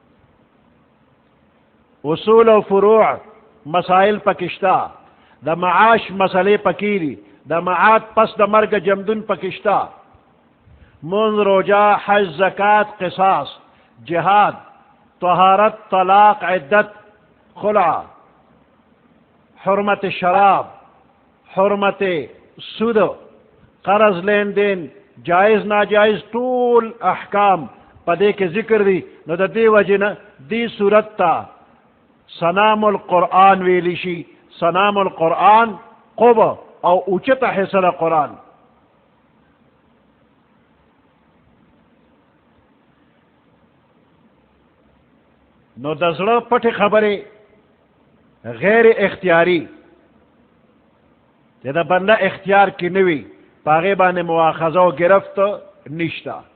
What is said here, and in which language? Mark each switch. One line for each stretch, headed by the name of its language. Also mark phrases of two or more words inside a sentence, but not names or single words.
Pashto: اصول او فروع مسائل پکې شته د معاش مسئلې پکې دي د معاد پس د مرګ جمدون پکې شته منځ روجا حج زکات قصاص جهاد طهارت طلاق عدت خلع حرمت شراب حرمت سود قرض لین دین جائز ناجائز ټول احکام په دې کې ذکر دي نو د دې وجې نه دې صورت ته سنام القرآن ویلی شي سنام القرآن قبه او اوچته حصه د قرآن نو د زړه پټې خبرې غیر اختیاري چې د بنده اختیار کې نه وي په هغې باندې مواخذه او گرفت نشته